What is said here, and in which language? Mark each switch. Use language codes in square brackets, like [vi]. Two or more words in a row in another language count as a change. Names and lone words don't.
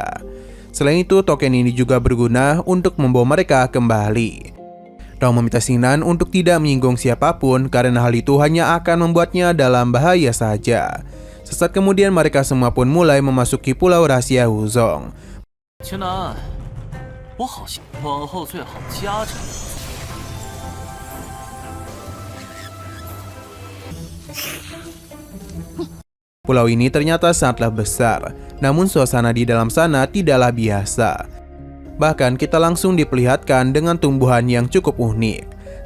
[id] Selain itu, token ini juga berguna untuk membawa mereka kembali. Rong meminta Xingnan untuk tidak menyinggung siapapun karena hal itu hanya akan membuatnya dalam bahaya saja. Sesaat kemudian mereka semua pun mulai memasuki Pulau Rahasia Wuzong. [zh] 青南，我好像往后最好加强。 [id] Pulau ini ternyata sangatlah besar, namun suasana di dalam sana tidaklah biasa. Bahkan kita langsung diperlihatkan dengan tumbuhan yang cukup unik.